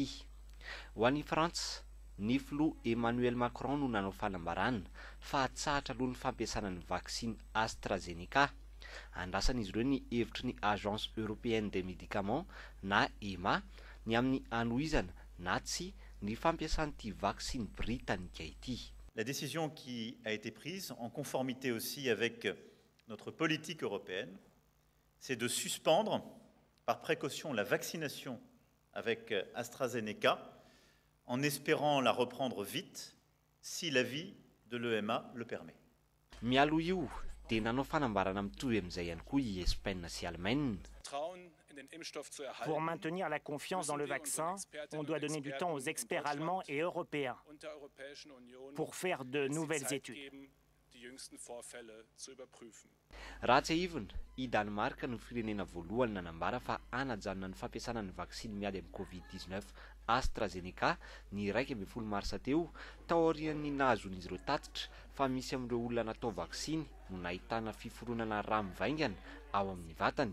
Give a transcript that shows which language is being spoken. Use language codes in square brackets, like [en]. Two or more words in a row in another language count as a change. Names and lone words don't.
[mg] Ho an'ny Frantsa, ny filoha Emmanuel Macron no nanao fanambarana fa hatsahatra aloha ny fampiasana ny vaksiny AstraZeneca. Andrasan'izy ireo ny hevitry ny Agence Européenne des Médicaments na EMA ny amin'ny anohizana na tsy ny fampiasan'ity vaksiny britannika ity. [fr] La décision qui a été prise, en conformité aussi avec notre politique européenne, c'est de suspendre par précaution la vaccination avec AstraZeneca en espérant la reprendre vite si l'avis de l'EMA le permet. [mg] Mialo io dia nanao fanambarana mitohy amin'izay ihany koa i Espagne sy Allemagne. [fr] Pour maintenir la confiance dans le vaccin, on doit donner du temps aux experts allemands et européens pour faire de nouvelles études. [mg] Raha tsy ahivana, i Danemark no firenena voalohany nanambara fa anajanona ny fampiasana ny vaksiny miady amin'ny Covid-19 AstraZeneca ny 12 mars teo tao aorian'ny nahazon'izy ireo tatitra fa misy amin'ireo olona natao vaksiny no nahitana fiforonana rà mivaingana ao amin'ny vatany.